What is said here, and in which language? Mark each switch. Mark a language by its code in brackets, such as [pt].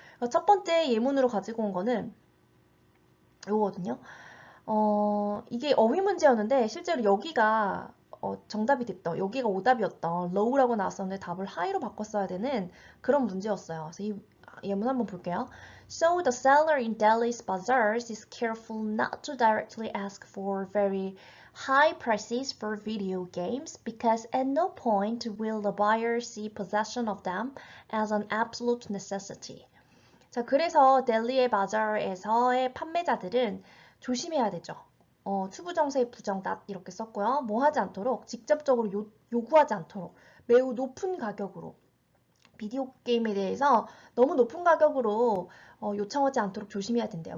[ko] 첫 번째 예문으로 가지고 온 거는 이거거든요. 이게 어휘 문제였는데 실제로 여기가 정답이 됐던, 여기가 오답이었던 low라고 나왔었는데 답을 high로 바꿨어야 되는 그런 문제였어요. 그래서 이 예문 한번 볼게요. [en] So the seller in Delhi's bazaars is careful not to directly ask for very high prices for video games because at no point will the buyer see possession of them as an absolute necessity. [ko] 자, 그래서 델리의 바자르에서의 판매자들은 조심해야 되죠. 투부정사의 부정 not 이렇게 썼고요. 뭐 하지 않도록 직접적으로 요구하지 않도록 매우 높은 가격으로 비디오 게임에 대해서 너무 높은 가격으로 요청하지 않도록 조심해야 된대요.